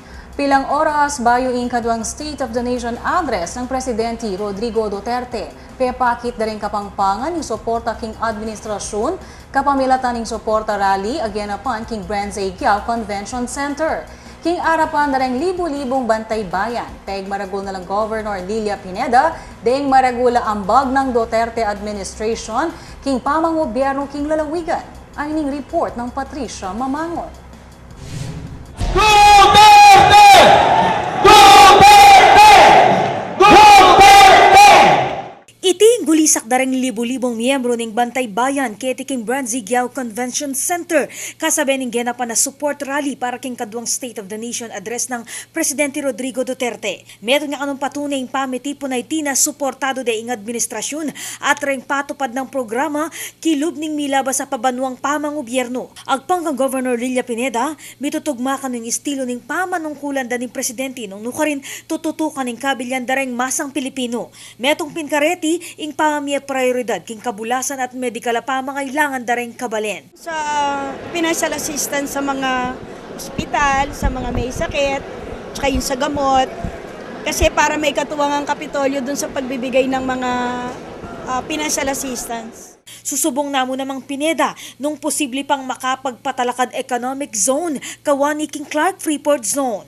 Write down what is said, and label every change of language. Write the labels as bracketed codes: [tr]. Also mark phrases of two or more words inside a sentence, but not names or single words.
[pam] Pilang oras bayo in kadwang [en] State of the Nation address [pam] ng Presidente Rodrigo Duterte. Pepakit na rin kapangpangan yung suporta king administrasyon, kapamilatan ng suporta rally aganapan king Brands Giao Convention Center. King arapan na rin libu-libong bantay bayan. Peg maragul na lang Governor Lilia Pineda, deng maragula ambag ng [en] Duterte administration, [pam] king pamangobyerno king lalawigan. Aning report ng Patricia Mamangon. Iti gulisak dareng libu-libong miyembro ng Bantay Bayan keti king Brands Giao Convention Center kasabi ning genapan na [en] support rally [pam] para king kadwang [en] State of the Nation address [pam] ng Presidente Rodrigo Duterte. Meron nga kanong patunay ng pamiti po na itina suportado de ing administrasyon at ring patupad ng programa kilub ning milabas sa pabanwang pamangobyerno. Agpanggang Governor Lilia Pineda, mitutugma ka ng estilo ning pamanungkulan da ning Presidente nung nukarin tututukan ng kabilyan dareng masang Pilipino. Metong pinkareti ing pamamia prioridad king kabulasan at medikal pamangailangan dareng kabalen. [tl] Sa [en] financial assistance [tl] sa mga ospital, sa mga may sakit, tsaka yung sa gamot. Kasi para may katuwang ang Kapitolyo dun sa pagbibigay ng mga [en] financial assistance. [pam] Susubong namo namang Pineda nung posible pang makapagpatalakad [en] economic zone [pam] kawani king Clark Freeport Zone.